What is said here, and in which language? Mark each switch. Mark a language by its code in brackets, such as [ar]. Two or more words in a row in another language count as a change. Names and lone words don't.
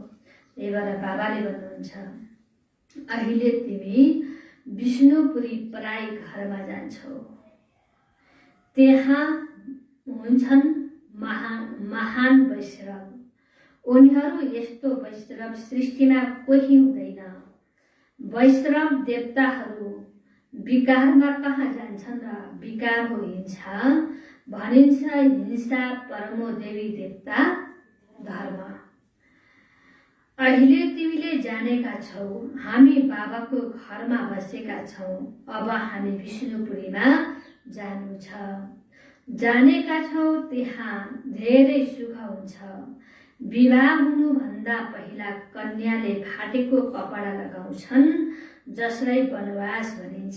[ne] त्यही भएर बाबाले भन्नुहुन्छ, अहिले तिमी विष्णुपुरी पराई घरमा जान्छौ, त्यहाँ हुन्छन् महान वैष्णव। उनीहरू यस्तो वैष्णव सृष्टिमा कोही हुँदैन। वैष्णव देवताहरू विकारमा कहाँ जान्छन् र विकार हो हिंसा। भनिन्छ हिंसा परमो देवी देवता धर्म। अहिले तिमीले जानेका छौ हामी बाबाको घरमा बसेका छौँ। अब हामी विष्णुपुरीमा जानु छ। जानेका छौ त्यहाँ धेरै सुख हुन्छ। विवाह हुनुभन्दा पहिला कन्याले फाटेको कपडा लगाउँछन् जसलाई वनवास भनिन्छ।